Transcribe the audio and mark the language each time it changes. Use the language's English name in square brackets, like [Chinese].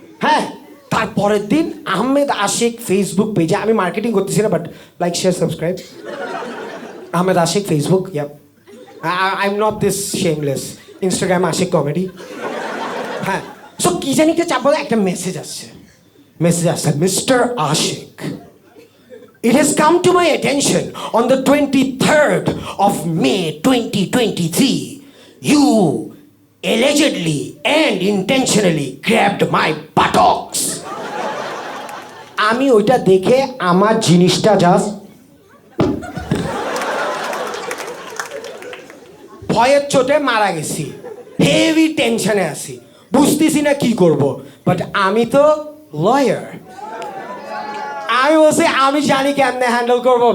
[Bangla] হ্যাঁ, তারপরের দিন আহমেদ আশিক ফেসবুক পেজে, আমি মার্কেটিং করতেছি না, but like share subscribe Ahmed Ashiq Facebook, yup, [English] I am not this shameless, [Bangla] Instagram Ashiq comedy. হ্যাঁ, সো কি জানি একটা চাপ, একটা মেসেজ আসছে, Mr. [English] Ashik, it has come to my attention on the 23rd of May 2023, you allegedly and intentionally grabbed my buttocks. [Bangla] আমি ওইটা দেখে আমার জিনিসটা জাস্ট ভয়ের চোটে মারা গেছি, হেভি টেনশনে আছি, বুঝতেছি না কি করব। বাট আমি তো লয়ার, আমি বলছি আমি জানি কেমনে হ্যান্ডেল করবো।